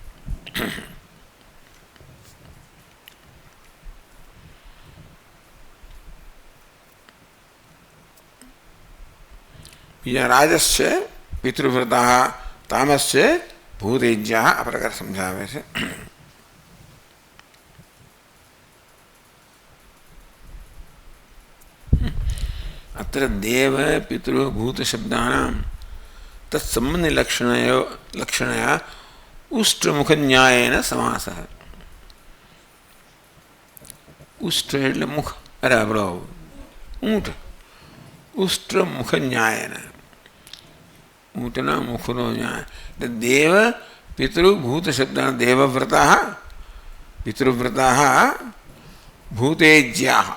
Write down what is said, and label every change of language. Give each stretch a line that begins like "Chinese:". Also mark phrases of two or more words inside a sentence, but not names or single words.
Gujarati: બીજા રાજસ છે પિતૃવ્રતા, તામસ છે ભૂતેજ્યા. આ પ્રકાર સમજાવે છે.
Sanskrit: अत्र देव पितृ भूत शब्दानां तत्संबंधी लक्षणया उष्ट्रमुख न्यायेन समासः.
Gujarati: उष्ट्र એટલે મુખ, અરે આપણો ઊંટ.
Sanskrit: ઉષ્ટ્ર મુખ ન્યાયન,
Gujarati: ઊંટના મુખનો ન્યાય. એટલે
Sanskrit: દેવ પિતૃ ભૂત શબ્દાના
Gujarati: દેવવ્રતા પિતૃવ્રતા ભૂતેજ્યા.